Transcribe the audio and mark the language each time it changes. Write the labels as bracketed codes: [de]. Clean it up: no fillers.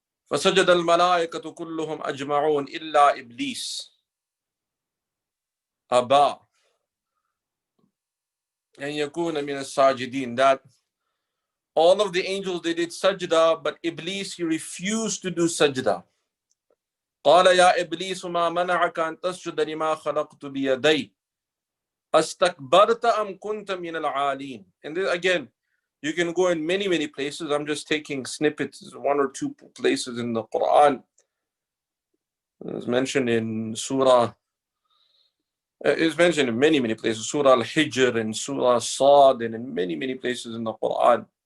[ar] فَسَجَدَ الْمَلَائِكَةُ كُلُّهُمْ أَجْمَعُونَ إِلَّا إِبْلِيسَ أَبَى أَنْ يَكُونَ مِنَ السَّاجِدِينَ. [en] That all of the angels, they did sajda, but Iblis, he refused to do sajda. [ar] قال يا إبليس ما منعك أن تسجد لما خلقت بيدي أستكبرت أم كنت من العالين. [en] And then again, you can go in many, many places. I'm just taking snippets, one or two places in the Quran. It's mentioned in Surah, it's mentioned in many, many places. Surah Al-Hijr and Surah Sad, and in many, many places in the Quran.